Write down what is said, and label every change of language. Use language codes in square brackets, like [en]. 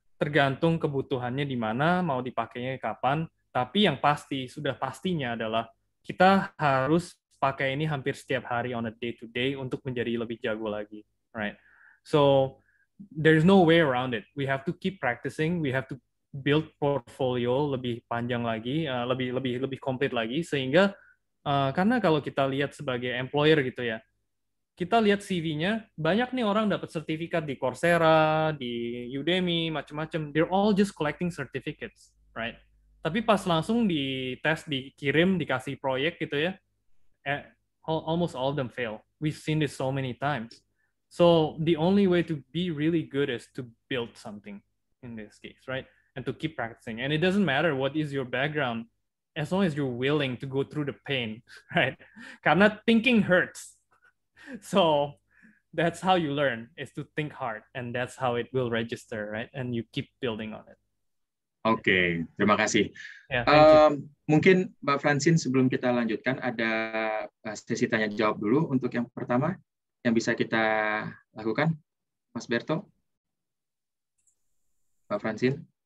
[id] Tergantung kebutuhannya di mana, mau dipakainya kapan, tapi yang pasti, sudah pastinya adalah kita harus pakai ini hampir setiap hari on a day-to-day untuk menjadi lebih jago lagi, right? [en] So, there's no way around it. We have to keep practicing, we have to build portfolio [id] lebih panjang lagi, lebih komplit lagi, sehingga karena kalau kita lihat sebagai employer gitu ya, kita lihat CV-nya, banyak nih orang dapat sertifikat di Coursera, di Udemy, macam-macam. [en] They're all just collecting certificates, right? [id] Tapi pas langsung di tes, dikirim, dikasih proyek gitu ya, [en] almost all of them fail. We've seen this so many times. So the only way to be really good is to build something in this case, right? And to keep practicing. And it doesn't matter what is your background, as long as you're willing to go through the pain, right? Karena thinking hurts. So that's how you learn, is to think hard, and that's how it will register, right? And you keep building on it. [id] Oke, terima kasih. [en] Yeah, [id] mungkin Mbak Francine, sebelum kita lanjutkan, ada sesi tanya jawab dulu untuk yang pertama yang bisa kita lakukan, Mas Berto, Mbak Francine.